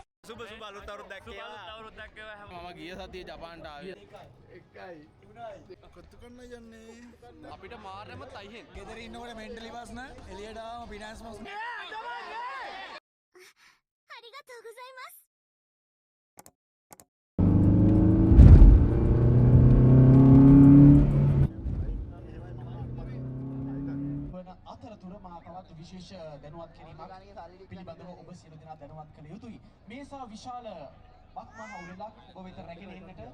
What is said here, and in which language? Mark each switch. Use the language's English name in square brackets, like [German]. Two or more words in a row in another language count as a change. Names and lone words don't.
[Sinhala] සුබ සුබ අලුත් අවුරුද්දක් වේවා. මම ගිය සතියේ ජපාන්ට ආවේ. කොත්තු කන්න යන්නේ අපිට මාරම තයිහෙන්. ගෙදර ඉන්නකොට මෙන්ටලි ප්‍රශ්න එළියට ආවම ෆිනෑන්ස් ප්‍රශ්න [Japanese] ありがとうございます。 [Sinhala] අතරතුර මා තවත් විශේෂ දැනුවත් කිරීමක් පිළිබඳව ඔබ සියලු දෙනා දැනුවත් කළ යුතුයි. මේ සා විශාල බක්මහ උළෙලක් ඔබ වෙත රැගෙන එන්නට